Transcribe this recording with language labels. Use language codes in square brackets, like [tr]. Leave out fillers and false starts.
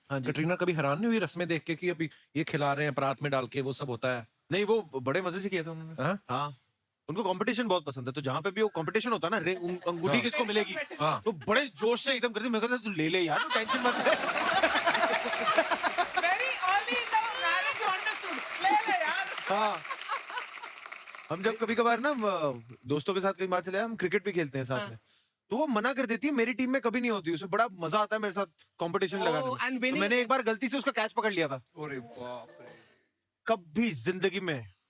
[hi] हाँ जी। कटरीना कभी हैरान नहीं हुई रस्में देख के कि अभी ये खिला रहे हैं परात में डाल के, वो सब होता है? नहीं, वो बड़े मजे से किया था उन्होंने। हाँ? हाँ, उनको कंपटीशन बहुत पसंद है, तो जहाँ पे भी वो कंपटीशन होता है ना, अंगूठी हाँ। किसको मिलेगी, हाँ। तो बड़े जोश से एकदम करती, मैं कहता तू ले ले यार, तू टेंशन मत ले। [en] Very early in the marriage you understood. [hi] ले ले यार। हाँ, हम जब कभी कभार ना दोस्तों के साथ कई बार चले जाए, हम क्रिकेट भी खेलते हैं साथ में, तो वो मना कर देती है, मेरी टीम में कभी नहीं होती, उसे बड़ा मजा आता है मेरे साथ कंपटीशन लगाने [en] and [hi] में। तो [en] winning- [hi] मैंने एक बार गलती से उसका कैच पकड़ लिया था। अरे बाप रे। कभी जिंदगी में